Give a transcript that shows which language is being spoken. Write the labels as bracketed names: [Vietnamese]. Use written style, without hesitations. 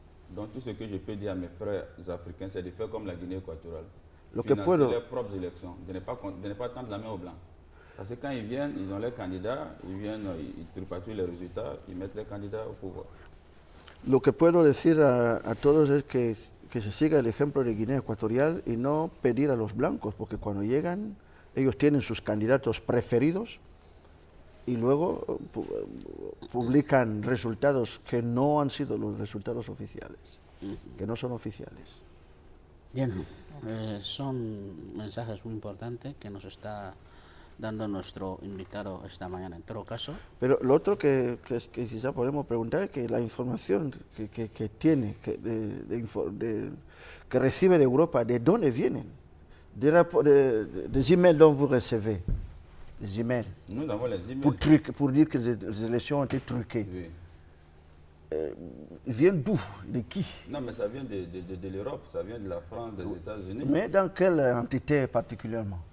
[French] Donc tout ce que je peux dire à mes frères africains, c'est de faire comme la Guinée équatoriale. [Spanish] Lo que puedo [French] leurs propres élections, de ne pas tendre la main au blanc. Parce que quand ils viennent, ils ont leurs candidats, ils tripatouillent les résultats, ils mettent les candidats au pouvoir. [Spanish] Lo que puedo decir a todos es que se siga el ejemplo de Guinea Ecuatorial y no pedir a los blancos, porque cuando llegan ellos tienen sus candidatos preferidos y luego publican resultados que no han sido los resultados oficiales, que no son oficiales. Bien, son mensajes muy importantes que nos está dando nuestro invitado esta mañana. En todo caso, Pero lo otro que quizá podemos preguntar es que la información que tiene, que recibe de Europa, ¿de dónde vienen? [French] Des emails dont vous recevez, des emails, Nous avons les emails. pour dire que les élections ont été truquées. Oui. Ils viennent d'où? De qui? Non, mais ça vient de l'Europe, ça vient de la France, des États-Unis. Mais dans quelle entité particulièrement?